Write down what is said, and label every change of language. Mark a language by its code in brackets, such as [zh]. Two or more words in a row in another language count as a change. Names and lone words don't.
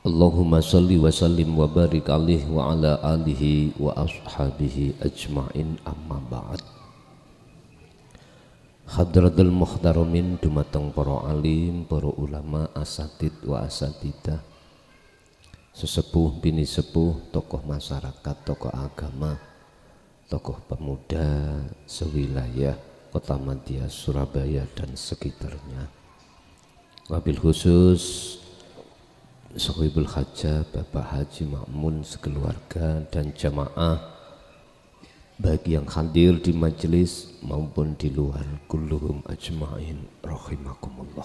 [ar] اللهم صل وسلم وبارك عليه وعلى آله وأصحابه أجمعين، أما بعد. حضرة المحترمين [id] dumateng para alim, para ulama, [ar] أساتيذ وأساتذة, [id] sesepuh bini sepuh, tokoh masyarakat, tokoh agama, tokoh pemuda sewilayah Kota Madya, Surabaya dan sekitarnya. [ar] وبالخصوص صاحب الحاجة, [id] Bapak Haji Ma'mun sekeluarga dan jamaah bagi yang hadir di majelis maupun di luar, [ar] كلهم أجمعين رحمكم الله.